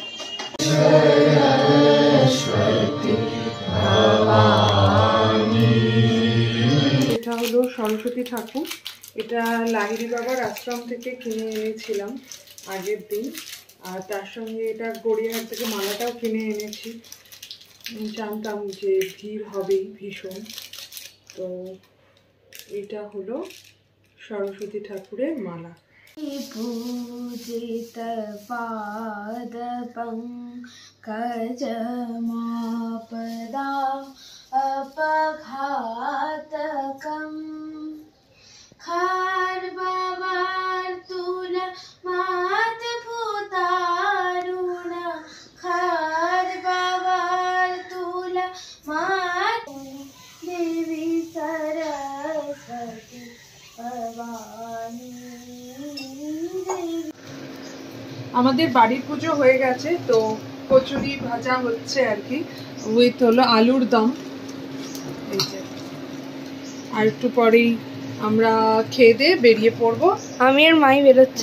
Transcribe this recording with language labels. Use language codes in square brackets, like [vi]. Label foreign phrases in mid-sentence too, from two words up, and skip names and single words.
[bn] এটা হলো সরস্বতী ঠাকুর, এটা লাহিড়ী বাবার আশ্রম থেকে কিনে এনেছিলাম আগের দিন, আর তার সঙ্গে এটা গড়িয়াহাট থেকে মালাটাও কিনে এনেছি। জানতাম যে ভিড় হবেই ভীষণ। তো এটা হলো সরস্বতী ঠাকুরের মালা। [sa] पूजित पाद पंकज मापदा अपघातकम् खार्बवार्तुल मातभूतारुण खार्बवार्तुल मात देवी सरस्वती भवानी। [bn] আমাদের বাড়ির পুজো হয়ে গেছে, তো কচুরি ভাজা হচ্ছে আর কি, উইথ হলো আলুর দম। এই যে আর একটু পরেই আমরা খেয়ে দিয়ে বেরিয়ে পড়বো। আমি আর মাই বেরোচ্ছি